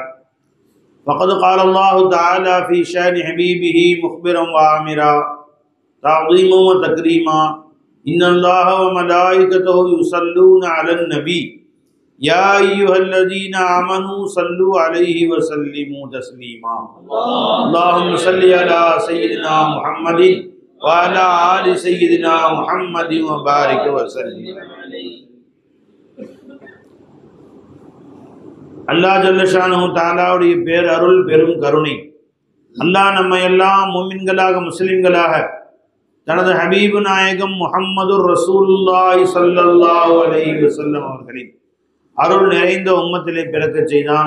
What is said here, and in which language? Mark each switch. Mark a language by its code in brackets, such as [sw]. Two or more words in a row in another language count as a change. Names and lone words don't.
[ar] فقد قال الله تعالى في شأن حبيبه مخبرا وآمرا تعظيما وتكريما إن الله وملائكته يصلون على النبي يا أيها الذين آمنوا صلوا عليه وسلموا تسليما اللهم صل على سيدنا محمد وعلى آل سيدنا محمد وبارك وسلم. [ta] அல்லாஹ் [ar] جل شأنه تعالى [ta] பேர் அருள் பெரும் கருணை அல்லாஹ் நம்மை எல்லாம் முஃமின்களாக முஸ்லிம்களாக தனது ஹபீபு நாயகம் [ar] محمد رسول الله صلى الله عليه وسلم [ta] அவர்களின் அருள் நிறைந்த உம்மத்திலே பிறக்க செய்தான்.